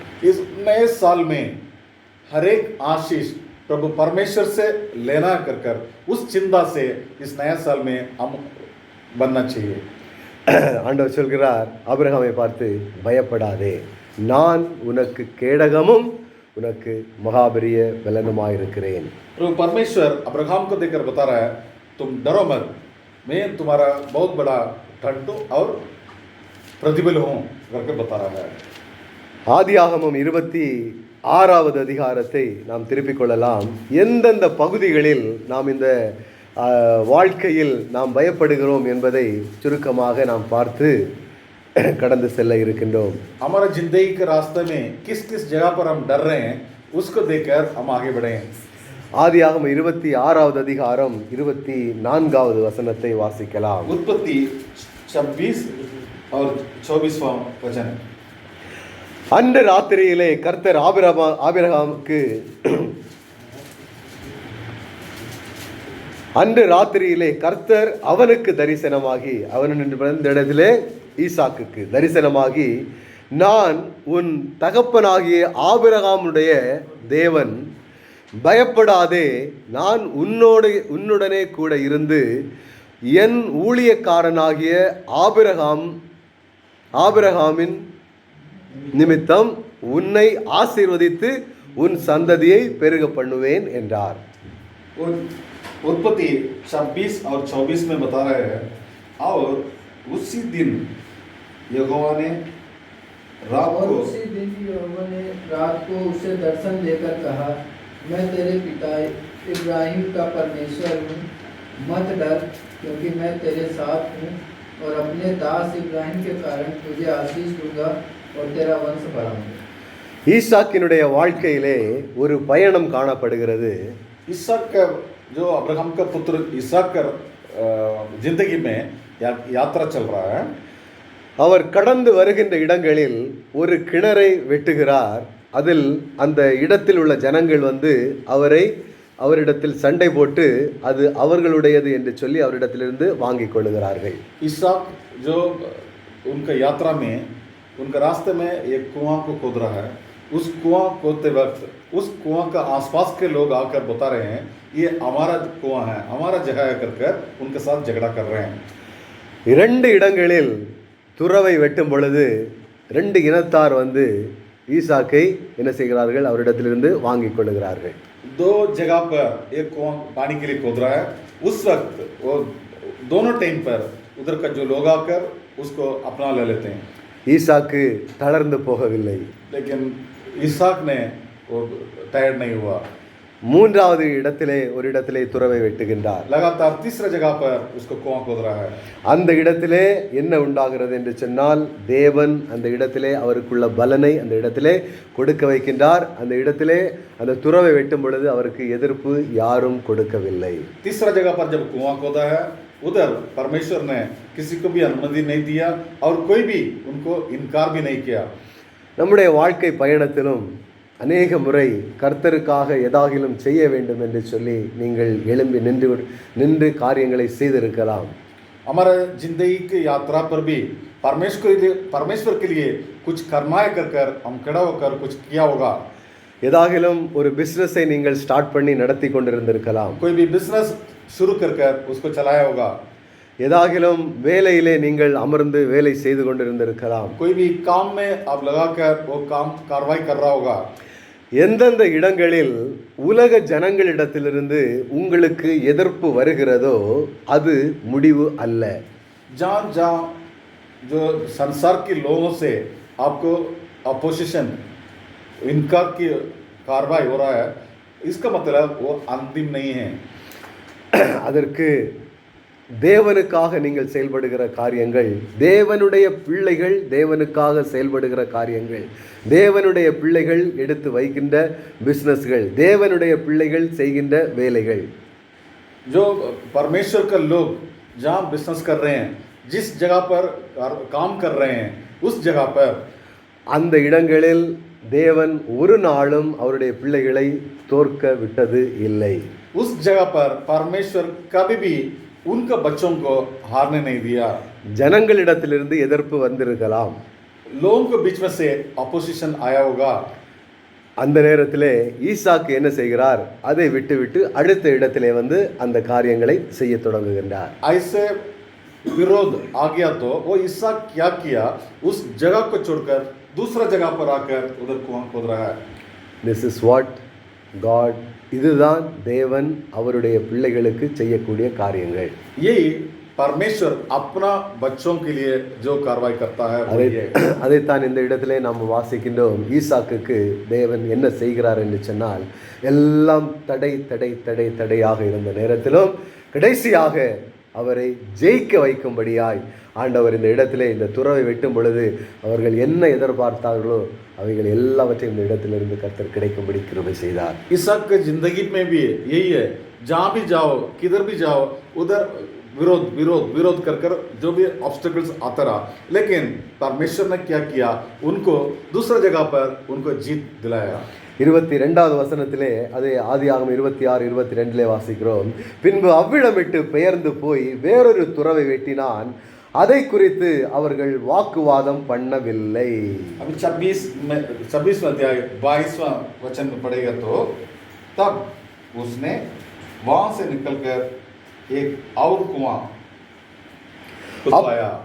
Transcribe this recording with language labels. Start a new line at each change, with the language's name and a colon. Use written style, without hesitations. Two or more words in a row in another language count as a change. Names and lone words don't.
Hindi: इस नए साल में हर एक आशीष प्रभु परमेश्वर से लेना कर उस चिंता से इस नया साल में हम बनना चाहिए.
Tamil: ஆண்டவர் சொல்கிறார் ஆபிரகாமை பார்த்து, பயப்படாதே, நான் உனக்கு கேடகமும் உனக்கு மகாபெரிய பலனுமாயிருக்கிறேன்.
Hindi: प्रभु परमेश्वर अब्राहम को देखकर बता रहा है, तुम डरो मत, मैं तुम्हारा बहुत बड़ा ठंडू और प्रतिबल हूँ करके बता रहा है.
Tamil: ஆதியாகமம் 26வது அதிகாரத்தை நாம் திருப்பிக் கொள்ளலாம். எந்தெந்த பகுதிகளில் நாம் இந்த வாழ்க்கையில் நாம் பயப்படுகிறோம் என்பதை சுருக்கமாக நாம் பார்த்து கடந்து செல்ல இருக்கின்றோம்.
Hindi: हमारा जिंदगी के रास्ते में किस किस जगह पर हम डर रहे हैं, उसको देखकर हम आगे बढ़े.
Tamil: ஆதியாகமம் 26வது அதிகாரம் 24வது வசனத்தை வாசிக்கலாம்.
Hindi: उत्पत्ति 26 और 24वां वचन.
Tamil: அன்று ராத்திரியிலே கர்த்தர் ஆபிரகாமுக்கு அன்று ராத்திரியிலே கர்த்தர் அவனுக்கு தரிசனமாகி, அவன் இடத்திலே ஈசாக்குக்கு தரிசனமாகி, நான் உன் தகப்பனாகிய ஆபிரகாமுடைய தேவன், பயப்படாதே, நான் உன்னுடனே கூட இருந்து என் ஊழியக்காரனாகிய ஆபிரகாமின் நிமித்தம் உன்னை ஆசீர்வதித்து உன் சந்ததியை பெருக பண்ணுவேன் என்றார்.
Hindi: उत्पत्ति 26 और 24 में बता रहे हैं, और उसी दिन यहोवा ने रात को उसे दर्शन देकर कहा, मैं तेरे पिता इब्राहिम का परमेश्वर हूँ, मत डर, क्योंकि मैं तेरे साथ हूँ और अपने दास इब्राहिम के कारण तुझे आशीष दूंगा और तेरा वंश बढ़ाऊंगा.
Tamil: ஈசாக்கினுடைய வாழ்க்கையிலே ஒரு பயணம் காணப்படுகிறது.
Hindi: इसहाक का जो अब्राहम का पुत्र इसहाक का जिंदगी में यात्रा चल रहा है.
Tamil: அவர் கடந்து வருகின்ற இடங்களில் ஒரு கிணறை வெட்டுகிறார். அதில் அந்த இடத்தில் உள்ள ஜனங்கள் வந்து அவரிடத்தில் சண்டை போட்டு அது அவர்களுடையது என்று சொல்லி அவரிடத்திலிருந்து வாங்கிக் கொள்ளுகிறார்கள்.
Hindi: इसहाक जो उनका यात्रा में उनका रास्ते में एक कुआं को खोद रहा है. उस कुआं खोदते वक्त उस कुआं का आसपास के लोग आकर बता रहे हैं, ये हमारा कुआं है, हमारा जगह है कर उनके साथ झगड़ा कर रहे हैं.
Tamil: 2 இடங்களில் துறவை வெட்டும் பொழுது 2 இனத்தார் வந்து ஈசாக்கை என்ன செய்கிறார்கள், அவரிடத்திலிருந்து வாங்கிக் கொள்ளுகிறார்கள்.
Hindi: 2 जगह पर एक कुआं पानी के लिए खोद रहा है. उस वक्त वो दोनों टाइम पर उधर का जो लोग आकर उसको अपना ले लेते हैं.
Tamil: ஈசாக்கு தளர்ந்து போகவில்லை.
Hindi: लेकिन इसहाक ने वो टायर्ड नहीं हुआ.
Tamil: 3வது இடத்திலே துறவை வெட்டுகின்றார்.
Hindi: लगातार तीसरा जगह पर उसको कुआं खोद रहा है.
Tamil: அந்த இடத்திலே என்ன உண்டாகிறது என்று சொன்னால், தேவன் அந்த இடத்திலே அவருக்குள்ள பலனை அந்த இடத்திலே கொடுக்க வைக்கின்றார். அந்த இடத்திலே அந்த துறவை வெட்டும் பொழுது அவருக்கு எதிர்ப்பு யாரும் கொடுக்கவில்லை.
Hindi: तीसरा जगह पर जब कुआं खोदा है, उधर परमेश्वर ने किसी को भी अनुमति नहीं दिया और कोई भी उनको इनकार भी नहीं किया.
Tamil: நம்முடைய வாழ்க்கை பயணத்திலும் அநேக முறை கர்த்தருக்காக ஏதாகிலும் செய்ய வேண்டும் என்று சொல்லி நீங்கள் எழும்பி நின்று காரியங்களை செய்திருக்கலாம்.
Hindi: हमारे जिंदगी की यात्रा पर भी परमेश्वर के लिए कुछ करना है कर हम खड़ा होकर कुछ किया होगा.
Tamil: ஏதாகிலும் ஒரு பிஸ்னஸை நீங்கள் ஸ்டார்ட் பண்ணி நடத்தி கொண்டிருந்திருக்கலாம்.
Hindi: कोई भी बिजनेस शुरू कर उसको चलाया होगा.
Tamil: ஏதாகிலும் வேலையிலே நீங்கள் அமர்ந்து வேலை செய்து கொண்டிருந்திருக்கலாம்.
Hindi: कोई भी काम में आप लगाकर वो काम कार्रवाई कर रहा होगा.
Tamil: எந்தெந்த இடங்களில் உலக ஜனங்களிடத்திலிருந்து உங்களுக்கு எதிர்ப்பு வருகிறதோ அது முடிவு அல்ல.
Hindi: जहाँ जहाँ जो संसार के लोगों से आपको अपोजिशन इनकार की कार्रवाई हो रहा है, इसका मतलब वो अंतिम नहीं है.
Tamil: அதற்கு தேவனுக்காக நீங்கள் செயல்படுகிற காரியங்கள், தேவனுடைய பிள்ளைகள் தேவனுக்காக செயல்படுகிற காரியங்கள், தேவனுடைய பிள்ளைகள் எடுத்து வைக்கின்ற பிஸ்னஸ்கள், தேவனுடைய பிள்ளைகள் செய்கின்ற வேலைகள்,
Hindi: जो परमेश्वर का लोग जहाँ बिजनेस कर रहे हैं, जिस जगह पर काम कर रहे हैं, उस जगह पर
Tamil: அந்த இடங்களில் தேவன் ஒரு நாளும் அவருடைய பிள்ளைகளை தோற்க விட்டது இல்லை.
Hindi: उस जगह पर परमेश्वर कभी भी उनका बच्चों को हारने नहीं दिया.
Tamil: ஜனங்களிடத்திலிருந்து எதிர்ப்பு வந்திருக்கலாம்,
Hindi: लोगों के बीच में से अपोजिशन आया होगा.
Tamil: அந்த நேரத்திலே ஈசாக்கு என்ன செய்கிறார்? அதை விட்டுவிட்டு அடுத்த இடத்திலே வந்து அந்த காரியங்களை செய்ய தொடங்குகின்றார்.
Hindi: ऐसे विरोध आ गया तो वो ईसा क्या किया, उस जगह को छोड़कर दूसरा जगह पर आकर उधर कुआं खोद रहा है.
English: this is what God,
Tamil: இதுதான் தேவன் அவருடைய பிள்ளைகளுக்கு செய்யக்கூடிய காரியங்கள்.
Hindi: यही परमेश्वर अपना बच्चों के लिए जो कार्रवाई करता है वो ये.
Tamil: அதைத்தான் இந்த இடத்திலே நாம் வாசிக்கின்றோம். ஈசாக்குக்கு தேவன் என்ன செய்கிறார் என்று சொன்னால், எல்லாம் தடை தடை தடை தடையாக இருந்த நேரத்திலும் கடைசியாக அவரை ஜெயிக்க வைக்கும்படியாய் ஆண்டவர் இந்த இடத்திலே இந்த துறவை வெட்டும் பொழுது அவர்கள் என்ன எதிர்பார்த்தார்களோ அவைகள் எல்லாவற்றையும் இந்த இடத்திலிருந்து கர்த்தர் கிடைக்கும்படி கிருபை செய்தார்.
Hindi: ईसाक की जिंदगी में भी यही है, जहाँ भी जाओ किधर भी जाओ उधर विरोध विरोध विरोध कर कर जो भी ऑब्स्टिकल्स आता रहा, लेकिन परमेश्वर ने क्या किया, उनको दूसरा जगह पर उनको जीत दिलाया.
Tamil: 22வது வசனத்திலே, அதே ஆதியாகமம் 26:22 வாசிக்கிறோம். பின்பு அவ்விடமிட்டு பெயர்ந்து போய் வேறொரு துறவை வெட்டினான், அதை குறித்து அவர்கள் வாக்குவாதம் பண்ணவில்லை.
Hindi: अभी 26 अध्याय 22वां वचन में पढ़ेगा तो तब उसने वहां से निकलकर एक और कुआं खुदवाया.